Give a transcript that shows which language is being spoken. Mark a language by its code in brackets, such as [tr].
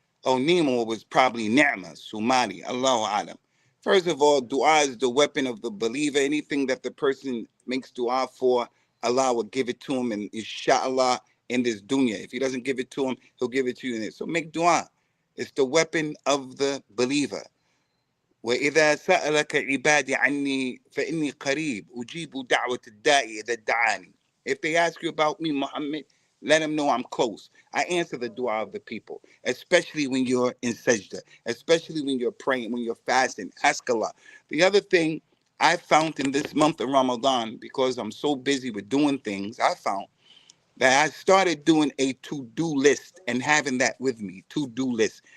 [en] Oh, Nemo was probably Ni'ma, Sumani, Allahu Alam. First of all, dua is the weapon of the believer. Anything that the person makes dua for, Allah will give it to him, and inshallah, in this dunya. If he doesn't give it to him, he'll give it to you in it. So make dua. It's the weapon of the believer. [ar] وإذا سألك عبادي عني فإني قريب أجيب دعوة الداعي إذا دعاني. [en] If they ask you about me, Muhammad, let them know I'm close. I answer the dua of the people, especially when you're in sajda, especially when you're praying, when you're fasting. Ask Allah. The other thing I found in this month of Ramadan, because I'm so busy with doing things, I found that I started doing a to-do list and having that with me, to-do list.